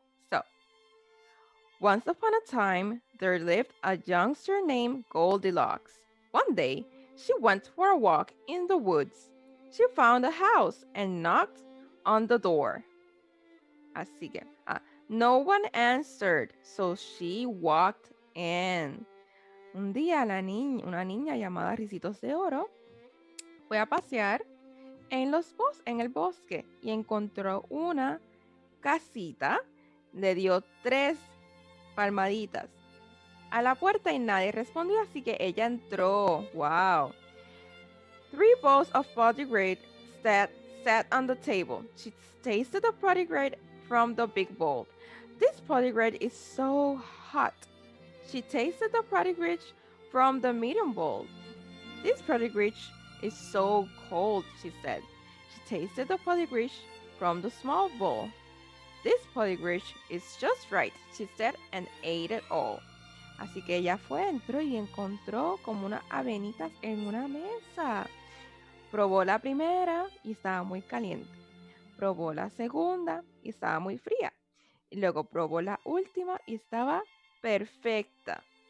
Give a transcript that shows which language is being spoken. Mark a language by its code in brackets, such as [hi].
[en] So, once upon a time, there lived a youngster named Goldilocks. One day, she went for a walk in the woods. She found a house and knocked on the door. [es] Así que, [en] no one answered, so she walked in. [es] Un día una niña llamada Ricitos de Oro fue a pasear en el bosque y encontró una casita. Le dio 3 palmaditas a la puerta y nadie respondió, así que ella entró. [en] Wow. 3 bowls of Pottigrade sat on the table. She tasted the Pottigrade from the big bowl. This Pottigrade is so hot. She tasted the Pottigrade from the medium bowl. This Pottigrade is so cold, she said. She tasted the Pottigrade from the small bowl. This Pottigrade is just right, she said, and ate it all. [es] Así que ella entró y encontró como unas avenitas en una mesa. Probó la primera y estaba muy caliente. Probó la segunda y estaba muy fría. Y luego probó la última y estaba perfecta.